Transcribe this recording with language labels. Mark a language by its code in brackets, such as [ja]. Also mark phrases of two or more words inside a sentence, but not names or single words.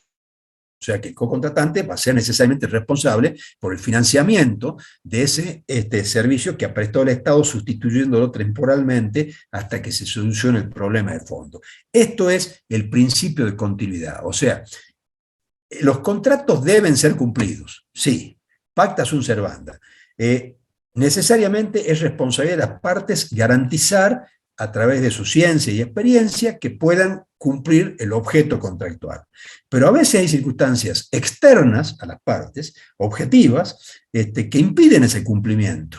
[es] O sea que el co-contratante va a ser necesariamente responsable por el financiamiento de ese servicio que ha prestado el Estado, sustituyéndolo temporalmente hasta que se solucione el problema de fondo. Esto es el principio de continuidad. O sea, los contratos deben ser cumplidos, sí, [la] pacta sunt servanda. [es] Necesariamente es responsabilidad de las partes garantizar a través de su ciencia y experiencia que puedan cumplir el objeto contractual. Pero a veces hay circunstancias externas a las partes, objetivas, que impiden ese cumplimiento.